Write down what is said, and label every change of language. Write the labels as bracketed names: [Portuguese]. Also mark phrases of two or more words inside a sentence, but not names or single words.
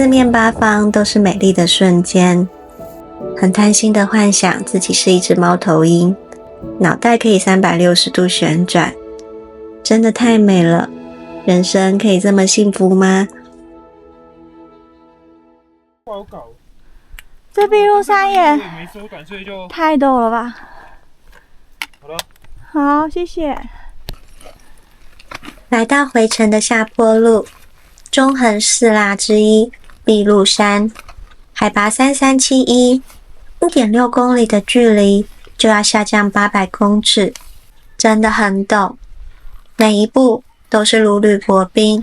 [Chinese] 面八方都是美麗的瞬間，很貪心的幻想自己是一隻貓頭鷹，腦袋可以360度旋轉，真的太美了，人生可以這麼幸福嗎？不好搞，這碧露山也沒手感，所以就太陡了吧。好了，好，謝謝。來到回程的下坡路，中橫4臘之一碧露山，海拔3371，1.6公里的距離就要下降800公尺，真的很陡，每一步都是如履薄冰。